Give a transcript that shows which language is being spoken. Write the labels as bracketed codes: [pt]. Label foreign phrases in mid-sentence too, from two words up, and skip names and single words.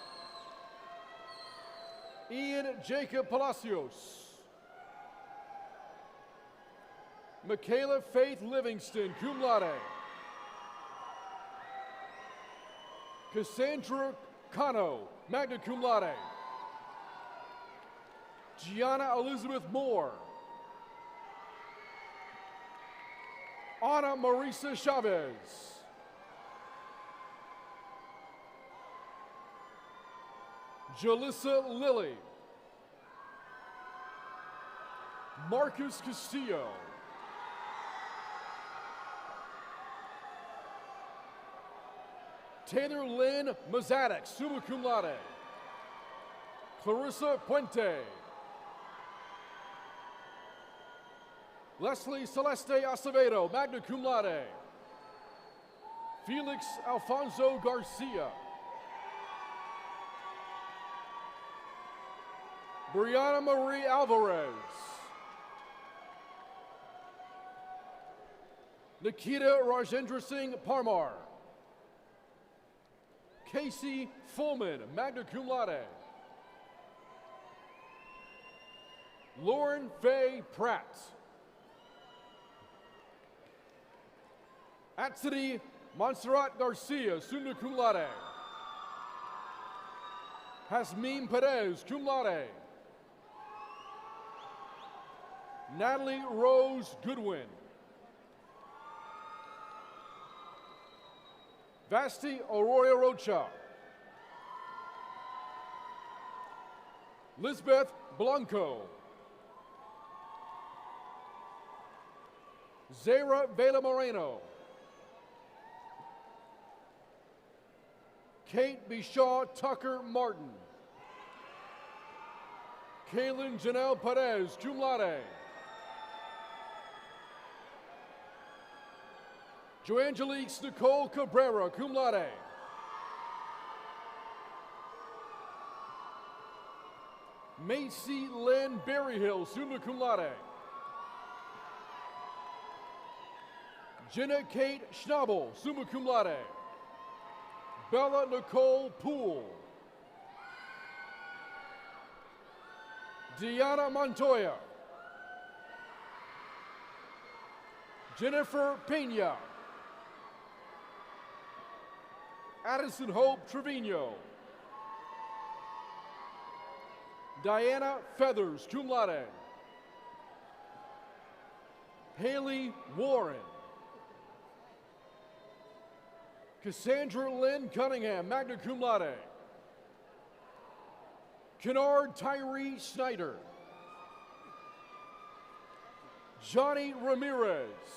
[en] Ian Jacob Palacios. Michaela Faith Livingston, [la] cum laude. [en] Cassandra Cano, [la] magna cum laude. [en] Gianna Elizabeth Moore. Ana Marisa Chavez. Jalissa Lilly. Marcus Castillo. Taylor Lynn Mazadak, [la] summa cum laude. [en] Clarissa Puente. Leslie Celeste Acevedo, [la] magna cum laude. [en] Felix Alfonso Garcia. Brianna Marie Alvarez. Nikita Rajendra Singh Parmar. Casey Fullman, [la] magna cum laude. [en] Lauren Faye Pratt. Atsidi Montserrat Garcia, [la] summa cum laude. [en] Hasmeen Perez, [la] cum laude. [en] Natalie Rose Goodwin. Vasti Aurora Rocha. Lisbeth Blanco. Zara Vela Moreno. Kate Bishaw Tucker Martin. Kaylin Janelle Perez, [la] cum laude. [en] Joangelique Nicole Cabrera, [la] cum laude. [en] Macy Lynn Berryhill, [la] summa cum laude. [en] Jenna Kate Schnabel, [la] summa cum laude. [en] Bella Nicole Poole. Deanna Montoya. Jennifer Pena. Addison Hope Trevino. Diana Feathers, [la] cum laude. [en] Haley Warren. Cassandra Lynn Cunningham, [la] magna cum laude. [en] Kennard Tyree Snyder. Johnny Ramirez.